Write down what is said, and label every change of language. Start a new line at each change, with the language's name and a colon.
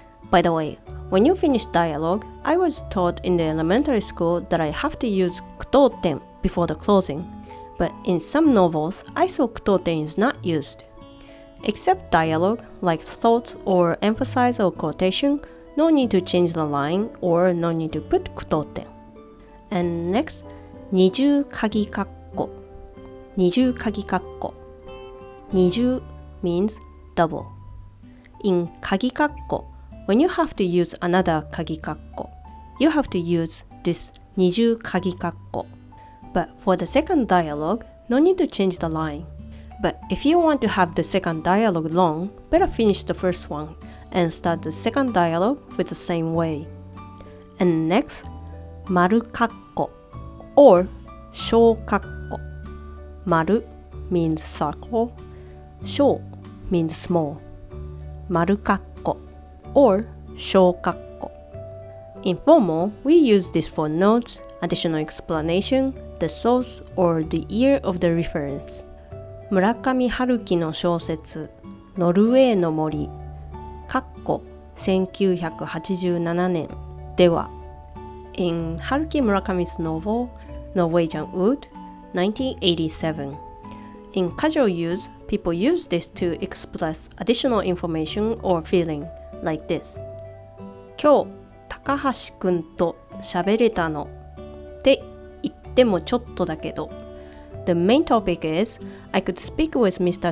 English: By the way, when you finish dialogue, I was taught in the elementary school that I have to use 句読点 before the closing, but in some novels, I saw 句読点 is not used. Except dialogue, like thoughts or emphasize or quotation, no need to change the line or no need to put 句読点. And next, 二重鍵括弧二重鍵括弧二重 means double. In 鍵括弧 when you have to use another 鍵括弧 you have to use this 二重鍵括弧 But for the second dialogue, no need to change the line. But if you want to have the second dialogue long, better finish the first one and start the second dialogue with the same way. And next, 丸括弧 or 小括弧丸 means circle, 小 means small. 丸括弧 or 小括弧 In formal, we use this for notes, additional explanation, the source, or the year of the reference.
Japanese: 村上春樹の小説ノルウェーの森括
English: 1987年では in Haruki Murakami's novel Norwegian Wood 1987 in casual use, people use this to express additional information or feeling like this
Japanese: 今日高橋くんと喋れたのって言ってもちょっとだけど
English: The main topic is I could speak with Mr.